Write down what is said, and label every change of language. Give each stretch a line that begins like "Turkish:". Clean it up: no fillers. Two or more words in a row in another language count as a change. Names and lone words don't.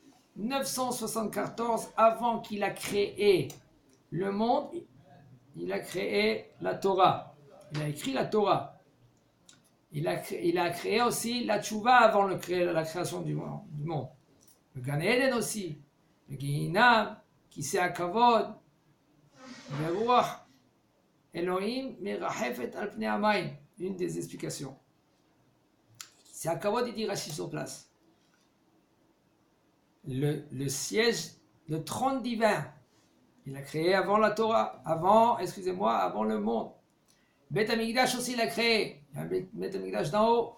French: 974 avant qu'il a créé le monde, il a créé la Torah. Il a écrit la Torah. Il a créé aussi la Tshuva avant la création du monde. Le Gan Eden aussi. Le Gehinam,
Hebrew: כסא הכבוד,
French: le Ruach.
Hebrew: אלוהים מרחפת על פני המים,
French: une des explications. C'est HaKavod, il dit Rashi sur place. Le siège, le trône divin, il a créé avant la Torah, avant le monde. Bet HaMikdash aussi, il a créé. Il y a Bet HaMikdash d'en haut.